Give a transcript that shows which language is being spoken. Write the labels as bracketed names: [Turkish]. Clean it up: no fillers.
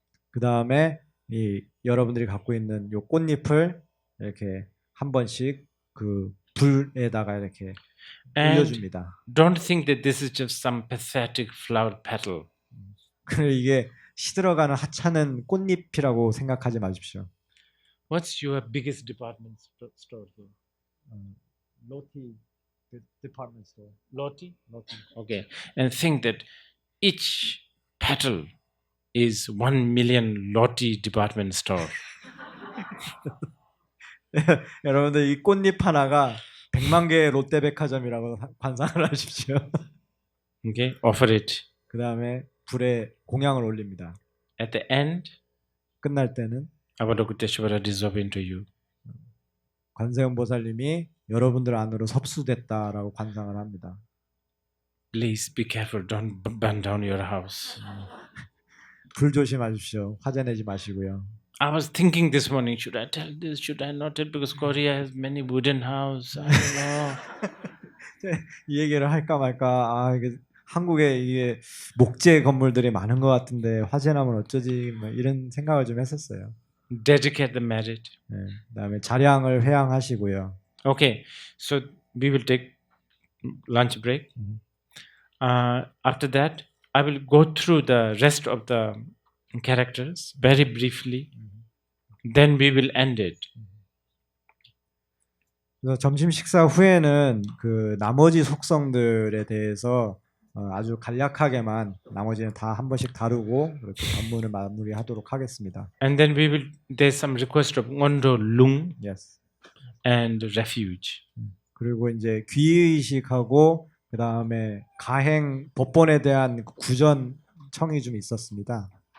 [Korean] 그 다음에 여러분들이 갖고 있는 요 꽃잎을 이렇게 한 번씩 그 불에다가 이렇게 올려줍니다. [English] Don't think that this is just some pathetic flower petal. [Korean] 이게 시들어가는 하찮은 꽃잎이라고 생각하지 마십시오. [English] What's your biggest department store? Loti department store. Loti? Okay. And think that each petal is 1 million Loti department store. [Korean] 여러분들 이 꽃잎 하나가 100만 개의 롯데백화점이라고 관상을 하십시오. [English] Okay, offer it. [Korean] 그 다음에 불에 공양을 올립니다. [English] At the end, [Korean] 끝날 때는 [English] Avalokiteshvara dissolve into you. [Korean] 관세음보살님이 여러분들 안으로 섭수됐다라고 관상을 합니다. [English] Please be careful. Don't burn down your house. [Korean] 불 조심하십시오. 화재 내지 마시고요. [English] I was thinking this morning, should I tell this? Should I not tell? Because Korea has many wooden houses. I don't know. [Korean] 이 얘기를 할까 말까. 이게 한국에 이게 목재 건물들이 많은 것 같은데 화재 나면 어쩌지? 뭐 이런 생각을 좀 했었어요. [English] Dedicate the merit. [Korean] 그다음에 자량을 회양하시고요. [English] Okay, so we will take lunch break. After that, I will go through the rest of the characters very briefly. Then we will end it. [Korean] 그래서 점심 식사 후에는 그 나머지 속성들에 대해서 아주 간략하게만 나머지는 다 한 번씩 다루고 그렇게 본문을 마무리하도록 하겠습니다. [English] And then we will. There's some request of Ngondo Lung Yes. and refuge. [Korean] 그리고 이제 귀의식하고 그 다음에 가행 법본에 대한 구전 청이 좀 있었습니다.